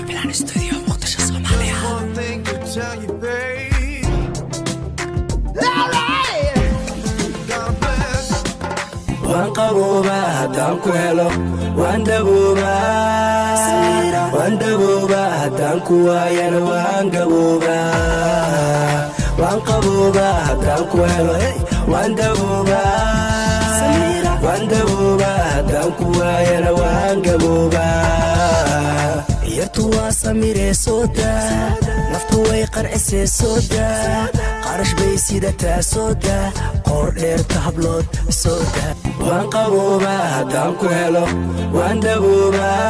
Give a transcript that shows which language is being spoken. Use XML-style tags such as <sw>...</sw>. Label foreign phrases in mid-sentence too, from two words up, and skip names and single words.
<so>Studio Muqdisho Soomaaliya.</so> <en>One thing to tell you, babe. Alright. God bless.</en> <so>Waan qabooba haddaan ku helo waan dabooba haddaan ku waayana waan gabooba waan qabooba haddaan ku helo waan dabooba haddaan ku waayana waan gabooba yartu waa samiree sooda naftu way qarcisee sooda qarash bay sidataa sooda qoor dheerta hablood sooda waan qabooba haddaan ku helo waan dabooba</so>